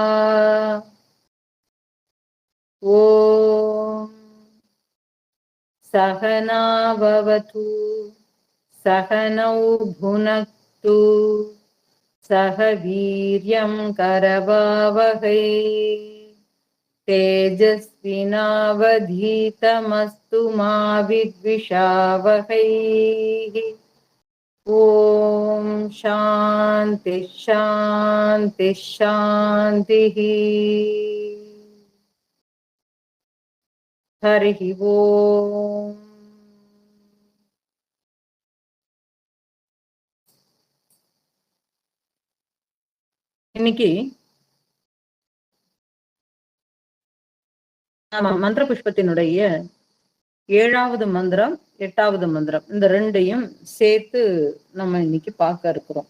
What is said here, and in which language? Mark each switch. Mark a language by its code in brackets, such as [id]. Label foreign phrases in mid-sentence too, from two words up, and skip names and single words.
[sa] ओम सहना भवतु सहनौ भुनक्तु सह वीर्यं करवावहै तेजस्विनावधीतमस्तु मा विद्विषावहै. ओम शांति शांति शांति. हरि ओम. [ta] இன்னைக்கு நாம மந்திர புஷ்பத்தினுடைய 7வது மந்திரம் 8வது மந்திரம் இந்த ரெண்டையும் சேர்த்து நம்ம இன்னைக்கு பார்க்க இருக்கிறோம்.